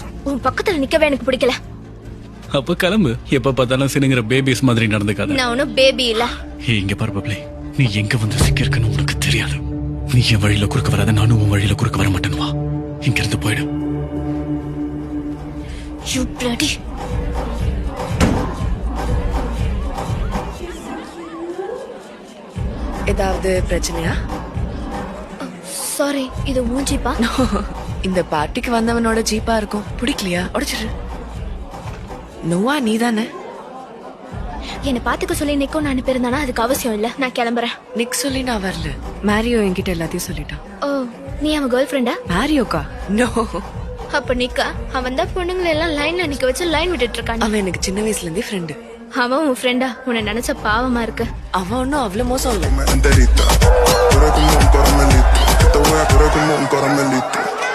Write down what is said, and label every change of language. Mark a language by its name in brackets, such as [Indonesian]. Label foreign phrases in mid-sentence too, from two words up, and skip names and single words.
[Tamil] உன் பக்கத்துல நிக்கவே எனக்கு பிடிக்கல. அப்ப கிளம்பு. எப்ப பார்த்தாலும் சினுங்கிற பேபிஸ் மாதிரி நடந்துக்காத. நான் ஒன்னும் பேபி இல்ல. இங்க பாரு பப்ளே, நீ எங்க வந்து சிக்கிருக்கணும் உனக்கு தெரியாது. நீ என் வழியில குறுக்க வராத, நானும் உன் வழியில குறுக்க வர மாட்டேன். வா, இங்க இருந்து போயிடு. [English] You bloody. [Tamil] ஏதாவது பிரச்சனையா? சாரி, இது உன் ஜீப்பா? இந்த பார்ட்டிக்கு வந்தவனோட ஜீப்பா இருக்கும். பிடிக்கலையா? உடைச்சிரு. நோவா நீதானே? என்ன பாத்துக்க சொல்லி நிக்கோ நான் அனுப்பியிருந்தானா அதுக்கு அவசியம் இல்ல. நான் கிளம்புறேன். நிக் சொல்லி நான் வரல. மேரியோ என்கிட்ட எல்லாத்தையும் சொல்லிட்டான். ஓ, நீ அவன் [English] girl friend? [Tamil] மேரியோக்கா? நோ. அப்ப நிக்கா அவன் தான் பொண்ணுங்களை எல்லாம் லைன்ல நிக்க வச்சு லைன் விட்டுட்டு இருக்கான். அவன் எனக்கு சின்ன வயசுல இருந்தே ஃப்ரெண்டு. அவன் உன் ஃப்ரெண்டா? உன்னை நினைச்ச பாவமா இருக்கு. அவன் ஒன்னும் அவ்வளவு மோசம் இல்ல. [Spanish] Enterita, tú eres como un caramelito, te voy a querer como un caramelito.